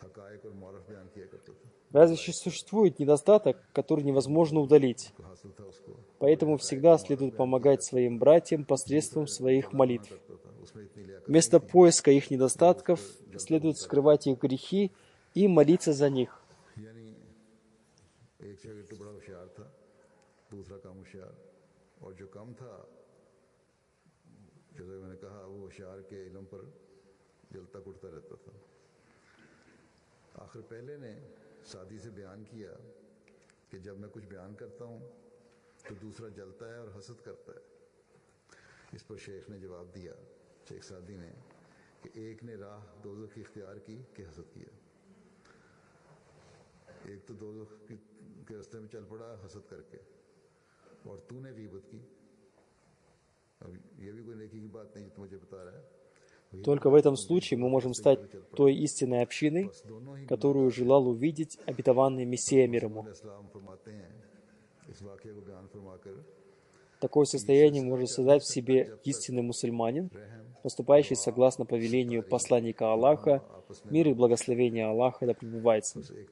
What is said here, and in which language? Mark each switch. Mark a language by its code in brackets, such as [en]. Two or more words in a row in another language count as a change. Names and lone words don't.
[ru] Разве существует недостаток, который невозможно удалить? Поэтому всегда следует помогать своим братьям посредством своих молитв. Вместо поиска их недостатков следует скрывать их грехи и молиться за них. [ur] آخر پہلے نے سعدی سے بیان کیا کہ جب میں کچھ بیان کرتا ہوں تو دوسرا جلتا ہے اور حسد کرتا ہے. اس پر شیخ نے جواب دیا، شیخ سعدی نے، کہ ایک نے راہ دوزخ کی اختیار کی کہ حسد کیا. ایک تو دوزخ کے راستے میں چل پڑا حسد کرکے، اور تو نے غیبت کی. اب یہ بھی کوئی نیکی کی بات نہیں جو مجھے بتا رہا ہے. [ru] Только в этом случае мы можем стать той истинной общиной, которую желал увидеть обетованный Мессия мирому. Такое состояние может создать в себе истинный мусульманин, поступающий согласно повелению посланника Аллаха, мир и благословение Аллаха да пребывает с ним.